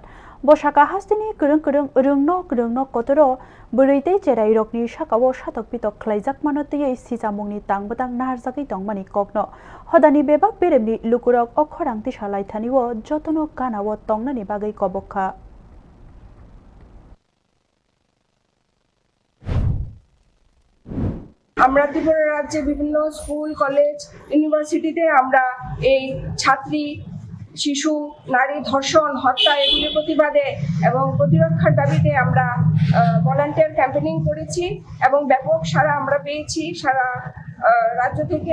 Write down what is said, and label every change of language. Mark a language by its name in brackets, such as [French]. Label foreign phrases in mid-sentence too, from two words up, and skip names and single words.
[Kok Borok] Boshaka Hastini Kurung no Kotoro, Berite Cherairokni Shakawo Shatok Pito Klaizak Manotia Sisamuni Tang Batang Narzaki Tongmani Kokno. Hodani Beba Biremni Lukurok Okorang Tishalai Taniwo, Jotono Kanawo Tongnani Bagai Koboka. [Bangla] আমরা ত্রিপুরা রাজ্যে বিভিন্ন স্কুল কলেজ ইউনিভার্সিটিতে আমরা এই ছাত্রী শিশু নারী ধর্ষণ হত্যা এগুলির প্রতিবাদে এবং প্রতিরক্ষার দাবিতে আমরা ভলান্টিয়ার ক্যাম্পেইনিং করেছি এবং ব্যাপক সাড়া আমরা পেয়েছি সারা রাজ্য থেকে।